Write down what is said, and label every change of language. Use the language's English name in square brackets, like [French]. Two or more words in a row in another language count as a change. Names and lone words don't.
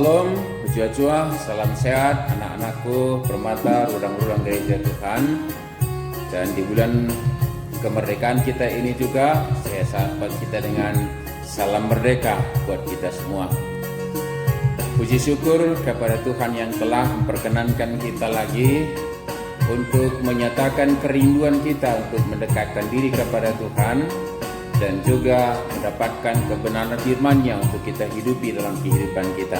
[Indonesian] Shalom, Jua-jua, salam sehat anak-anakku, permata, rudang-rudang gereja Tuhan. Dan di bulan kemerdekaan kita ini juga, saya sapa kita dengan salam merdeka buat kita semua. Puji syukur kepada Tuhan yang telah memperkenankan kita lagi untuk menyatakan kerinduan kita untuk mendekatkan diri kepada Tuhan dan juga mendapatkan kebenaran firman-Nya untuk kita hidupi dalam kehidupan kita.